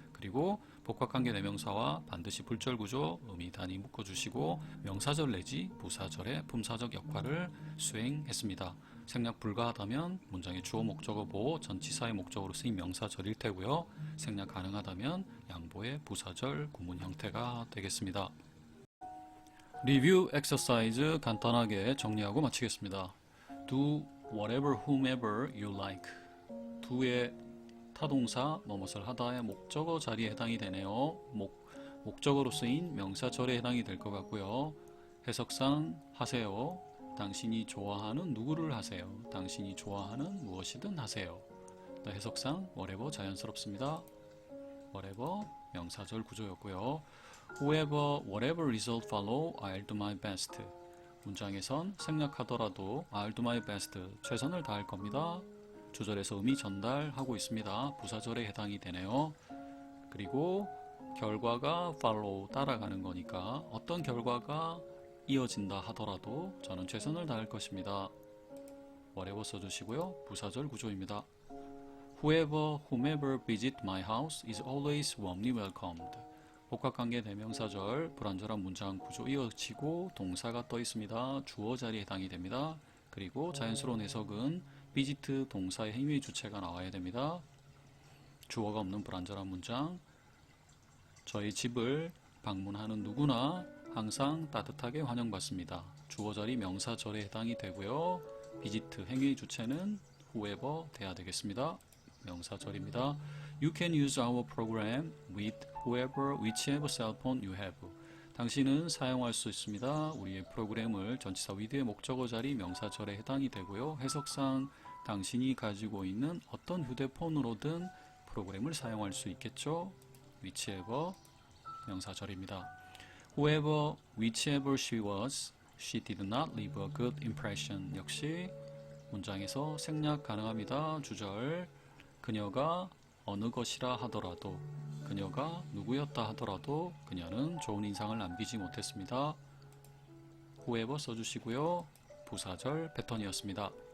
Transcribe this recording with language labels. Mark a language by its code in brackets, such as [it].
[ko] 그리고 복합관계 대명사와 반드시 불절구조 의미 단위 묶어주시고 명사절 내지 부사절의 품사적 역할을 수행했습니다. 생략 불가하다면 문장의 주어 목적어 보호 전치사의 목적으로 쓰인 명사절일 테고요. 생략 가능하다면 양보의 부사절 구문 형태가 되겠습니다. 리뷰 엑서사이즈 간단하게 정리하고 마치겠습니다. [en] Do whatever whomever you like. [ko] do의 타동사 뭐뭇을 하다의 목적어 자리에 해당이 되네요. 목적어로 쓰인 명사절에 해당이 될 것 같고요. 해석상 하세요. 당신이 좋아하는 누구를 하세요. 당신이 좋아하는 무엇이든 하세요. 해석상 whatever 자연스럽습니다. whatever 명사절 구조였고요. [en] Whoever, whatever result follow, I'll do my best. [ko] 문장에선 생략하더라도 [en] I'll do my best, [ko] 최선을 다할 겁니다. 주절에서 의미 전달하고 있습니다. 부사절에 해당이 되네요. 그리고 결과가 follow, 따라가는 거니까 어떤 결과가 이어진다 하더라도 저는 최선을 다할 것입니다. whatever 써주시고요. 부사절 구조입니다. [en] Whoever, whomever visit my house is always warmly welcomed. [ko] 복합관계 대명사절 불완전한 문장 구조 이어지고 동사가 떠 있습니다. 주어 자리에 해당이 됩니다. 그리고 자연스러운 해석은 visit 동사의 행위 주체가 나와야 됩니다. 주어가 없는 불완전한 문장, 저희 집을 방문하는 누구나 항상 따뜻하게 환영받습니다. 주어 자리 명사절에 해당이 되고요. visit 행위 주체는 whoever 돼야 되겠습니다. 명사절입니다. [en] You can use our program with whoever, whichever cell phone you have. [ko] 당신은 사용할 수 있습니다. 우리의 프로그램을 전치사 with의 목적어 자리 명사절에 해당이 되고요. 해석상 당신이 가지고 있는 어떤 휴대폰으로든 프로그램을 사용할 수 있겠죠. whichever 명사절입니다. [en] Whoever, whichever she was, she did not leave a good impression. [ko] 역시 문장에서 생략 가능합니다. 주절 그녀가 어느 것이라 하더라도, 그녀가 누구였다 하더라도 그녀는 좋은 인상을 남기지 못했습니다. whoever 써주시고요. 부사절 패턴이었습니다.